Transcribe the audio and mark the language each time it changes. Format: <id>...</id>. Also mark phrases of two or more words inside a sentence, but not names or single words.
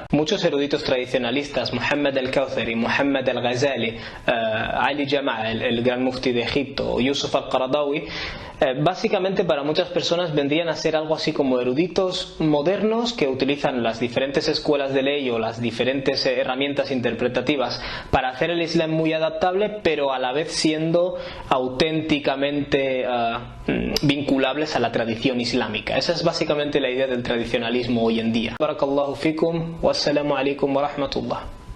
<es>Muchos eruditos tradicionalistas, Muhammad al-Kawthari, Muhammad al-Ghazali, Ali Jama'a, el gran mufti de Egipto, o Yusuf al-Qaradawi, básicamente para muchas personas vendrían a ser algo así como eruditos modernos que utilizan las diferentes escuelas de ley o las diferentes herramientas interpretativas para hacer el Islam muy adaptable, pero a la vez siendo auténticamente vinculables a la tradición islámica. Esa es básicamente la idea del tradicionalismo hoy en día.</es> <ar>بارك الله فيكم، والسلام عليكم ورحمة الله.</ar>